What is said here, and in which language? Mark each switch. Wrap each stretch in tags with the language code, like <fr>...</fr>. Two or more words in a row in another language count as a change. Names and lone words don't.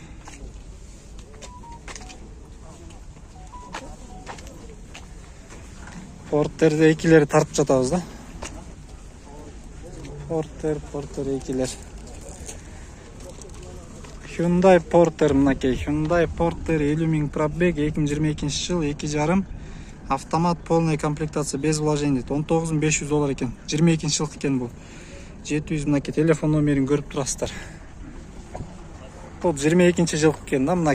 <ky>Портерде 2-лери тартып жатабыз да. Портер 2-лер. Hyundai Портер, мынакей Hyundai Портер 50,000 пробег, 2022 жыл, 2,5 автомат,</ky> <ru>полная комплектация без вложений,</ru> <ky>$19,500 екен. 22 жыл екен бул. 700, мынакей телефон номерин көрүп турасыздар. Бул 22 жыл екен да, мына</ky>